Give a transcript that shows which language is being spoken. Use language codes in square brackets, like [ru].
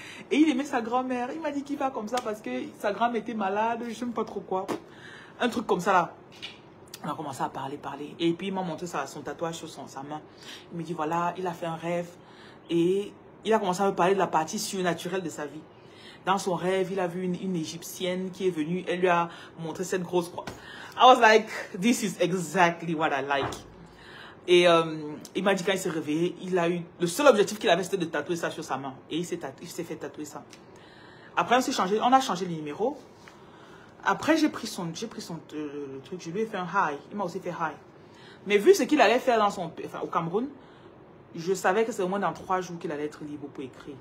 [fr] Et il aimait sa grand-mère. Il m'a dit qu'il va comme ça parce que sa grand-mère était malade, je ne sais pas trop quoi. Un truc comme ça là. On a commencé à parler. Et puis il m'a montré son tatouage sur sa main. Il me dit voilà, il a fait un rêve. Et il a commencé à me parler de la partie surnaturelle de sa vie. Dans son rêve, il a vu une Égyptienne qui est venue. Elle lui a montré cette grosse croix. [en] I was like, this is exactly what I like. [fr] Et il m'a dit quand il s'est réveillé, il a eu... Le seul objectif qu'il avait, c'était de tatouer ça sur sa main. Et il s'est fait tatouer ça. Après, on a changé les numéros. Après, j'ai pris son truc. Je lui ai fait un high. Il m'a aussi fait high. Mais vu ce qu'il allait faire au Cameroun, je savais que c'est au moins dans 3 jours qu'il allait être libre pour écrire.